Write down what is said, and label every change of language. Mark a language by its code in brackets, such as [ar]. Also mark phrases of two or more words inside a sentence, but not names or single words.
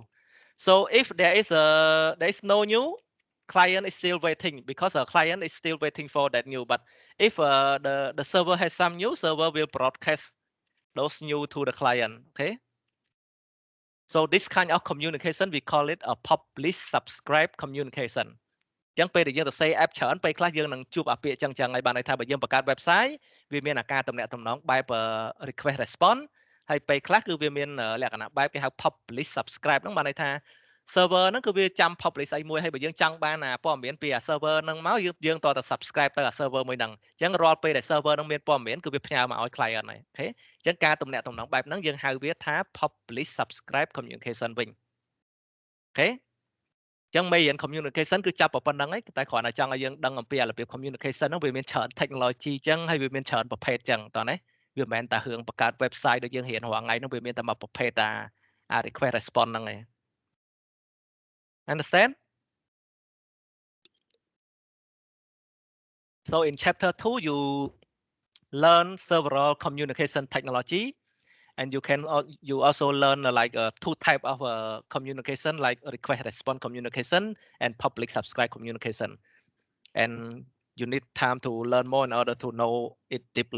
[en] So if there is no new, client is still waiting because a client is still waiting for that new. But if the server has some new, server will broadcast those new to the client. Okay. So this kind of communication we call it a publish subscribe communication. [km] ចឹងពេលដែលយើងទៅ [en] say app [km] ច្រើនពេលខ្លះយើងនឹងជួបអាពាក្យចឹងហើយបានន័យថាបើយើងបង្កើត website វាមានអាការទំនាក់ទំនងបែប [en] request response [km] ហើយពេលខ្លះគឺវាមានល ក្ខណៈបែបគេហៅ [en] publish subscribe [km] ហ្នឹងបានន័យថា server ហ្នឹងគឺវាចាំ publish អីមួយហើយបើយើងចង់បានអាព័ត៌មានពីអា server ហ្នឹងមកយើងតតែ subscribe ទៅអា server មួយហ្នឹងអញ្ចឹងរាល់ពេលដែល server ហ្នឹងមានព័ត៌មានគឺវាផ្ញើមកឲ្យ client ហើយអូខេអញ្ចឹងការទំនាក់ទំនងបែបហ្នឹងយើងហៅវាថា [en] publish subscribe communication [km] វិញអូខេ ចឹងមេរៀន communication គឺចាប់ប៉ុណ្្នឹងឯងតែគ្រាន់តែចង់ឲ្យយើងដឹងអំពីរបៀប communication ហ្នឹងវាមានច្រើន technology ចឹងហើយវាមានច្រើនប្រភេទចឹងតោះណាវាមិនមែនតែរឿងបង្កើត website ដូចយើងរៀនរាល់ថ្ងៃហ្នឹងវាមានតែមួយប្រភេទអា [en] request response [km] ហ្នឹងឯង Understand? [en] So in chapter 2 you learn several communication technology and you also learn like two type of communication like request response communication and public subscribe communication, and you need time to learn more in order to know it deeply.